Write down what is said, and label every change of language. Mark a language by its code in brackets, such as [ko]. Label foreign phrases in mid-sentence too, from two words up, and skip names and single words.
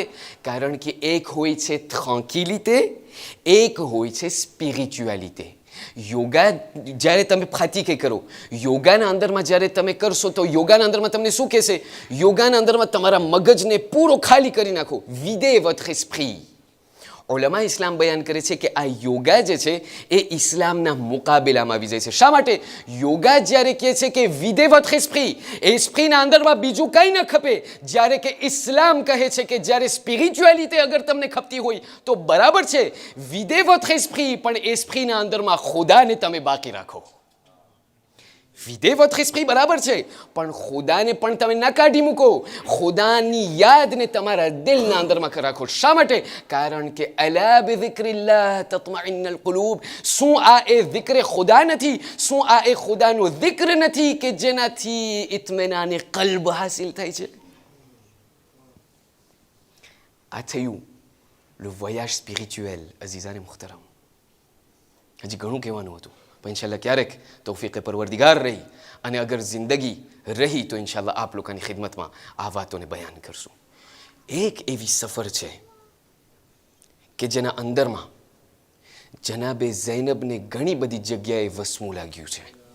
[gu] કારણ કે એક હોય છે ટ્રાન્કિલિટી, એક હોય છે સ્પિરિચ્યુઆલિટી. યોગા જ્યારે તમે ખાતીકે કરો, યોગાના અંદરમાં જ્યારે તમે કરશો તો યોગાના અંદરમાં તમને શું કહેશે? યોગાના અંદરમાં તમારા મગજને પૂરો ખાલી કરી નાખો. [fr] vide votre esprit. [gu] ઉલમા ઇસ્લામ બયાન કરે છે કે આ યોગા જે છે એ ઇસ્લામના મુકાબલામાં આવી જાય છે. શા માટે? યોગા જ્યારે કહે છે કે [fr] vide votre esprit, [gu] એસ્પ્રીના અંદરમાં બીજું કંઈ ન ખપે, જ્યારે કે ઇસ્લામ કહે છે કે જ્યારે સ્પિરિચ્યુઆલિટી અગર તમને ખપતી હોય તો બરાબર છે, [fr] vide votre esprit, [gu] પણ એસ્પ્રીના અંદરમાં ખુદાને તમે બાકી રાખો. [fr] vide votre esprit [gu] બરાબર છે, પણ ખુદાને પણ તમે ના કાઢી મૂકો. ખુદાની યાદને તમારા દિલના અંદરમાં રાખો. શા માટે? કારણ કે [ar] ألا بذكر الله تطمئن القلوب. [gu] શું આ એ zikr ખુદા નથી? શું આ એ ખુદાનું zikr નથી કે જેનાથી ઇત્મીનાને કલ્બ હાસિલ થાય છે? આ થયું [fr] le voyage spirituel. [gu] અઝીઝાને મુખ્તરમ, હજી ઘણું કહેવાનું હતું, પણ ઇન્શાલ્લાહ ક્યારેક તૌફીકે પરવરદિગાર રહી અને અગર જિંદગી રહી તો ઇન્શાલ્લાહ આપ લોકોની ખિદમતમાં આ વાતોને બયાન કરશું. એક એવી સફર છે કે જેના અંદરમાં જનાબે ઝૈનબને ઘણી બધી જગ્યાએ વસમું લાગ્યું છે.